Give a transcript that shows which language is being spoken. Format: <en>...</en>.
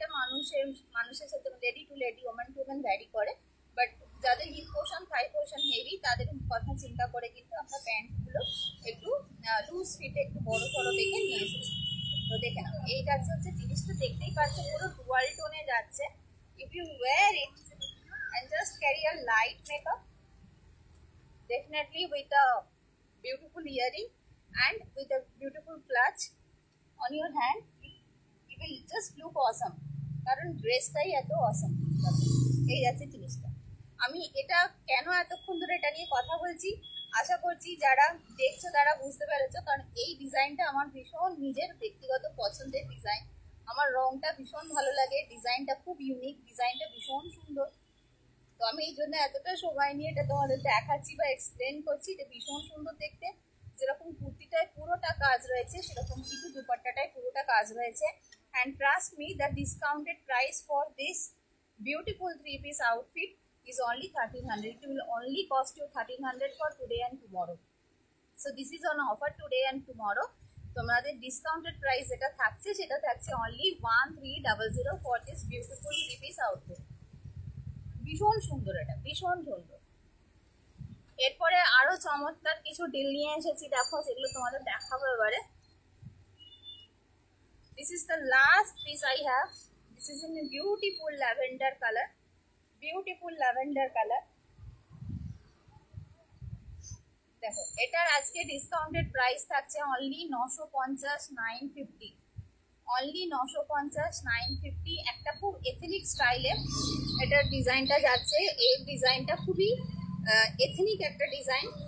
<bn>এটা মানুষের সাথে lady two lady, women to women vary করে। বাট যাদের হিপ পোর্শন থাই পোর্শন হেভি, তাদের কথা চিন্তা করে কিন্তু আমরা প্যান্টগুলো একটু লুজ ফিটে একটু বড় সড়ো দেখে নিয়ে এসেছি। তো দেখে নাও, এই যাচ্ছে হচ্ছে জিনিসটা, দেখতেই পাচ্ছ পুরো ডুয়াল টোনে যাচ্ছে।</bn> <en>if you wear it and just carry a light makeup, definitely with a beautiful earring and with a beautiful clutch on your hand, it will just look awesome,</en> <bn>কারণ ড্রেসটাই এত অসম। এই যাচ্ছে জিনিসটা। আমি এটা কেন এতক্ষণ ধরে এটা নিয়ে কথা বলছি, আশা করছি যারা দেখছো তারা বুঝতে পেরেছো, কারণ এই ডিজাইনটা আমার ভীষণ নিজের ব্যক্তিগত পছন্দের ডিজাইন। আমার রংটা ভীষণ ভালো লাগে, ডিজাইনটা খুব ইউনিক, ডিজাইনটা ভীষণ সুন্দর। তো আমি এই জন্য এতটা সময় নিয়ে এটা তোমাদের দেখাচ্ছি বা এক্সপ্লেন করছি। এটা ভীষণ সুন্দর দেখতে, যেরকম কুর্তিটায় পুরোটা কাজ রয়েছে সেরকম কিন্তু দুপাট্টাটায় পুরোটা কাজ রয়েছে।</bn> <en>and trust me, the discounted price for this beautiful 3-piece outfit is only 1300. It will only cost you 1300 for today and tomorrow. So this is on offer today and tomorrow.</en> <bn>তোমাদের ডিসকাউন্টেড প্রাইস যেটা থাকছে সেটা থাকছে</bn> <en>only 1300 for this beautiful 3-piece outfit.</en> <bn>ভীষণ সুন্দর, এটা ভীষণ সুন্দর। এরপরে আরো চমৎকার কিছু ডিল নিয়ে এসেছি, দেখো সেগুলো তোমাদের দেখাবো এবারে।</bn> <en>This is the last piece I have. This is in a beautiful lavender color. Beautiful lavender color.</en> <bn>দেখো এটার আজকে ডিসকাউন্টেড প্রাইস থাকছে অনলি 950 950, অনলি 950 950। একটা খুব এথনিক স্টাইলে এটার ডিজাইনটা যাচ্ছে। এই ডিজাইনটা খুবই এথনিক একটা ডিজাইন।</bn>